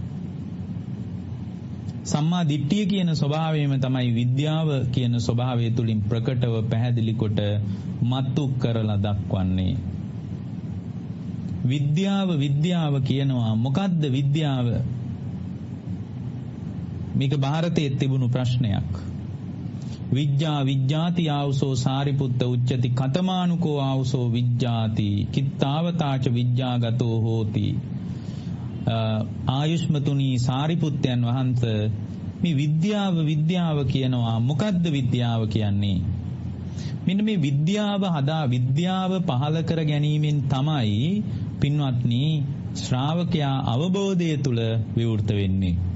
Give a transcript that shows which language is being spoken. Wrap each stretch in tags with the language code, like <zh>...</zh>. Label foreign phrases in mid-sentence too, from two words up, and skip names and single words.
<si>සම්මා දිට්ඨිය කියන ස්වභාවයම තමයි විද්‍යාව කියන ස්වභාවය තුලින් ප්‍රකටව පැහැදිලි කොට මතු කරලා දක්වන්නේ. විද්‍යාව කියනවා මොකද්ද විද්‍යාව? මේක ಭಾರತයේ තිබුණු ප්‍රශ්නයක්.</si> <pi>විජ්ජාති ආවසෝ සාරිපුත්ත උච්චති කතමානුකෝ ආවසෝ විජ්ජාති කිත්තාවතාච විජ්ජාගතෝ හෝති.</pi> <si>ආයුෂ්මතුනි සාරිපුත්තයන් වහන්සේ මේ විද්‍යාව කියනවා මොකද්ද විද්‍යාව කියන්නේ? මෙන්න මේ විද්‍යාව පහළ කර ගැනීමෙන් තමයි පින්වත්නි ශ්‍රාවකයා අවබෝධය තුල විවෘත වෙන්නේ.</si>